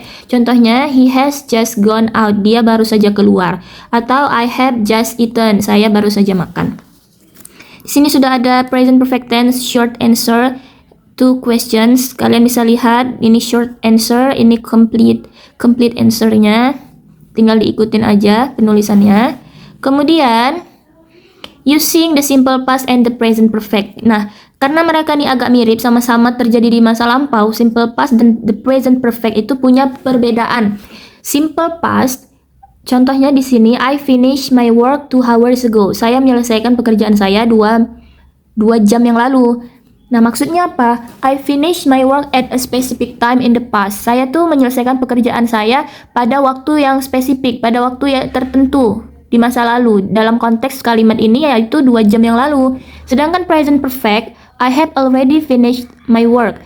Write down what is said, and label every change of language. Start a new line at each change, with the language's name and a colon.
Indonesian: Contohnya,
English: he has just gone out.
Indonesian: Dia baru saja keluar. Atau
English: I have just eaten.
Indonesian: Saya baru saja makan. Di sini sudah ada present perfect tense short answer to questions. Kalian bisa lihat ini short answer, ini complete answer-nya. Tinggal diikutin aja penulisannya. Kemudian
English: using the simple past and the present perfect.
Indonesian: Nah, karena mereka ini agak mirip, sama-sama terjadi di masa lampau, simple past dan the present perfect itu punya perbedaan.
English: Simple past,
Indonesian: contohnya di sini,
English: I finished my work 2 hours ago.
Indonesian: Saya menyelesaikan pekerjaan saya 2 jam yang lalu. Nah, maksudnya apa?
English: I finished my work at a specific time in the past.
Indonesian: Saya tuh menyelesaikan pekerjaan saya pada waktu yang spesifik, pada waktu yang tertentu di masa lalu. Dalam konteks kalimat ini yaitu 2 jam yang lalu. Sedangkan
English: present perfect, I have already finished my work.